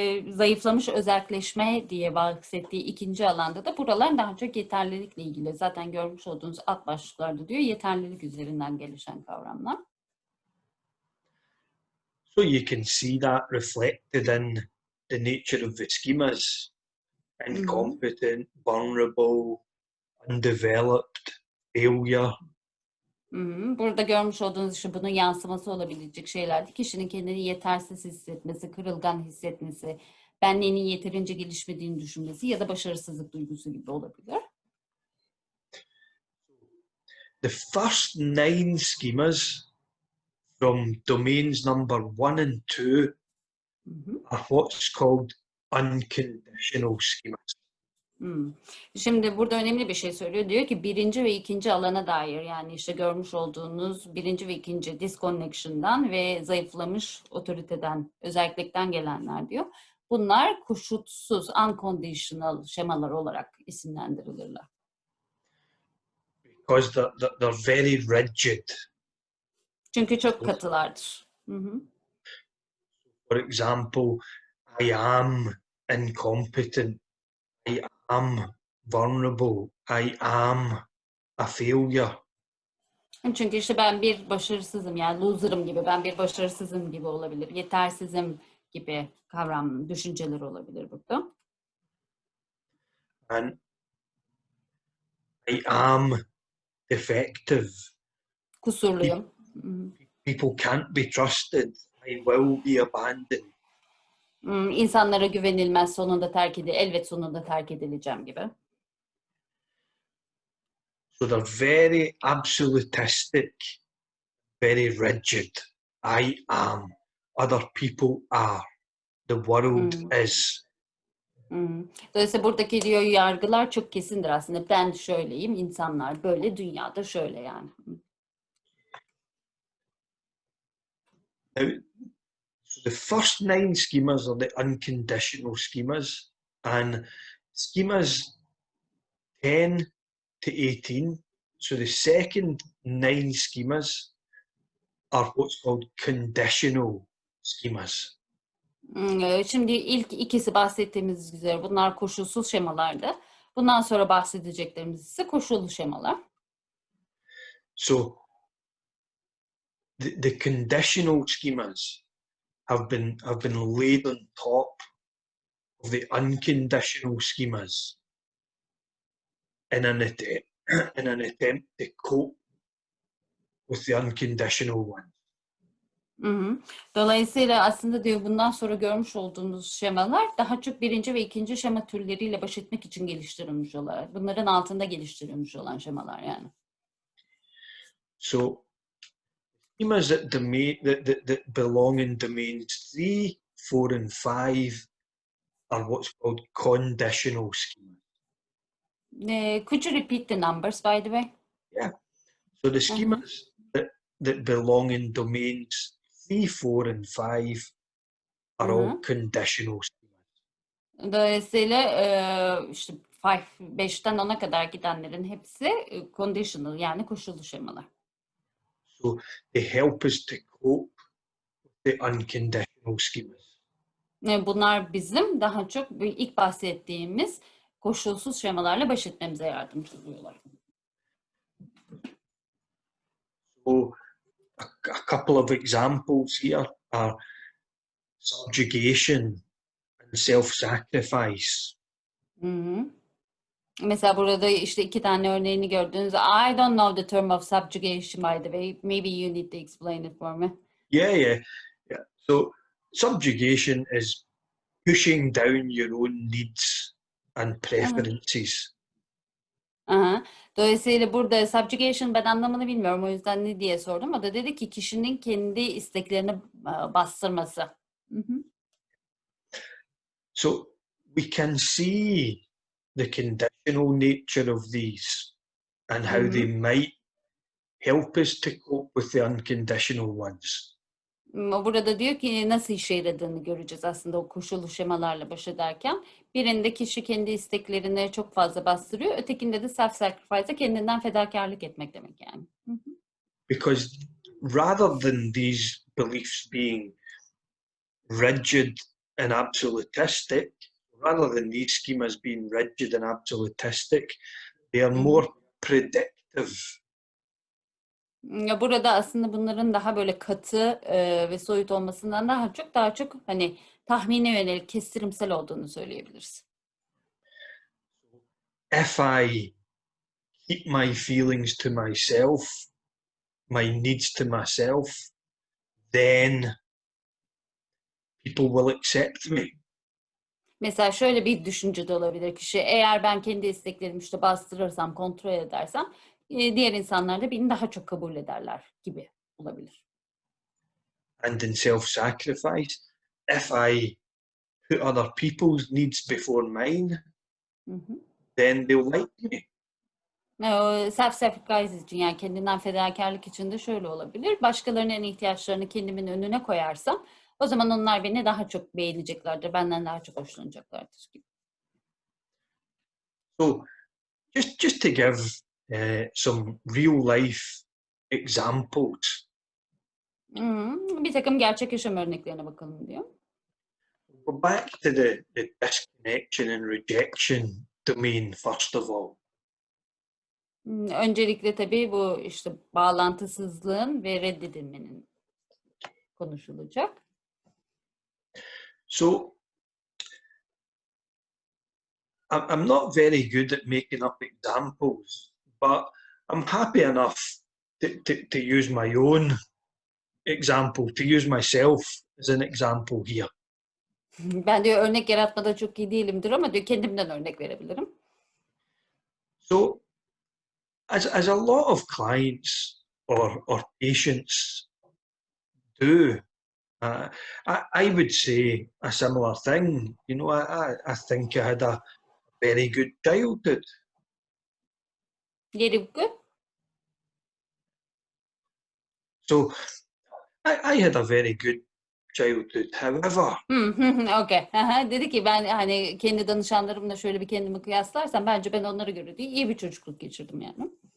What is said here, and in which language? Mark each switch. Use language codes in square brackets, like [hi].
[tr] Zayıflamış özelleşme diye bahsettiği 2. alanda da buralar daha çok yeterlilikle ilgili. Zaten görmüş olduğunuz alt başlıklarda diyor yeterlilik üzerinden gelişen kavramlar. [en] So you can see that reflected in the nature of the schemas. Incompetent, vulnerable, undeveloped, failure. [tr] Burada görmüş olduğunuz işte bunun yansıması olabilecek şeylerdi. Kişinin kendini yetersiz hissetmesi, kırılgan hissetmesi, benliğinin yeterince gelişmediğini düşünmesi ya da başarısızlık duygusu gibi olabilir. [en] The first 9 schemas from domains number 1 and 2 are what's called unconditional schemas. [tr] Şimdi burada önemli bir şey söylüyor. Diyor ki 1. ve 2. alana dair yani işte görmüş olduğunuz 1. ve 2. disconnection'dan ve zayıflamış otoriteden, özellikten gelenler diyor. Bunlar koşulsuz, unconditional şemalar olarak isimlendirilirler. [en] Because they're very rigid. [tr] Çünkü çok katılardır. [en] For example, I am incompetent. I am vulnerable. I am a failure. [tr] Çünkü işte ben bir başarısızım yani loser'ım gibi, ben bir başarısızım gibi olabilir. Yetersizim gibi kavram, düşünceler olabilir burada. [en] And I am defective. [tr] Kusurluyum. [en] People can't be trusted. I will be abandoned. [tr] İnsanlara güvenilmez, sonunda elbet sonunda terk edileceğim gibi. [en] So they're very absolutistic, very rigid. I am. Other people are. The world is. [tr] Dolayısıyla buradaki diyor yargılar çok kesindir aslında. Ben şöyleyim, insanlar böyle, dünyada şöyle yani. [en] Now, so the first 9 schemas are the unconditional schemas, and schemas 10 to 18, so the second 9 schemas are what's called conditional schemas. [tr] Şimdi ilk ikisi bahsettiğimiz üzere bunlar koşulsuz şemalardı. Bundan sonra bahsedeceklerimiz ise koşullu şemalar. [en] So the conditional schemas have been laid on top of the unconditional schemas in an attempt to cope with the unconditional ones. Hı hı. [tr] Dolayısıyla aslında diyor bundan sonra görmüş olduğumuz şemalar daha çok birinci ve ikinci şema türleriyle baş etmek için geliştirilmiş olan, bunların altında geliştirilmiş olan şemalar yani. [en] So schemas that that belong in domains 3, 4, and 5 are what's called conditional schemas. Could you repeat the numbers, by the way? Yeah. So the schemas that belong in domains 3, 4, and 5 are all conditional schemas. [tr] Dolayısıyla işte 5'ten 10'a kadar gidenlerin hepsi conditional yani koşullu şemalar. [en] So they help us to cope with the unconditional schemas. [tr] Bunlar bizim daha çok ilk bahsettiğimiz koşulsuz şemalarla baş etmemize yardımcı oluyorlar. [en] So a couple of examples here are subjugation and self-sacrifice. [tr] Mesela burada işte 2 tane örneğini gördünüz. [en] I don't know the term of subjugation, by the way. Maybe you need to explain it for me. Yeah. So subjugation is pushing down your own needs and preferences. [tr] Dolayısıyla burada subjugation ben anlamını bilmiyorum. O yüzden ne diye sordum. O da dedi ki kişinin kendi isteklerini bastırması. [en] So we can see the conditional nature of these and how they might help us to cope with the unconditional ones. [tr] Burada diyor ki nasıl işe yaradığını göreceğiz aslında o koşullu şemalarla baş ederken. Birinde kişi kendi isteklerini çok fazla bastırıyor. Ötekinde de self-sacrifice'a kendinden fedakarlık etmek demek yani. [en] Because rather than these beliefs being rigid and absolutistic, rather than these schemas being rigid and absolutistic, they are more predictive. [tr] Burada aslında bunların daha böyle katı ve soyut olmasından daha çok hani tahmine yönelik kestirimsel olduğunu söyleyebiliriz. [en] If I keep my feelings to myself, my needs to myself, then people will accept me. [tr] Mesela şöyle bir düşünce de olabilir kişi. Eğer ben kendi isteklerimi işte bastırırsam, kontrol edersem diğer insanlar da beni daha çok kabul ederler gibi olabilir. [en] And in self-sacrifice, if I put other people's needs before mine, then they'll like me. [tr] Self-sacrifice için yani kendinden fedakarlık için de şöyle olabilir. Başkalarının ihtiyaçlarını kendimin önüne koyarsam o zaman onlar beni daha çok beğeneceklerdir, benden daha çok hoşlanacaklardır gibi. [en] So just to give some real life examples. [tr] Bir takım gerçek yaşam örneklerine bakalım diyor. [en] We're back to the disconnection and rejection domain first of all. [tr] Öncelikle tabii bu işte bağlantısızlığın ve reddedilmenin konuşulacak. [en] So I'm not very good at making up examples, but I'm happy enough to use my own example, to use myself as an example here. [tr] Ben diyor örnek yaratmada çok iyi değilimdir ama diyor kendimden örnek verebilirim. [en] So as a lot of clients or patients do, I would say a similar thing. You know, I think I had a very good childhood. Very good. So I had a very good childhood. However, Okay. [tr] Dedi ki ben hani kendi danışanlarımla şöyle bir kendimi kıyaslarsam bence ben onlara göre değil iyi bir çocukluk geçirdim yani.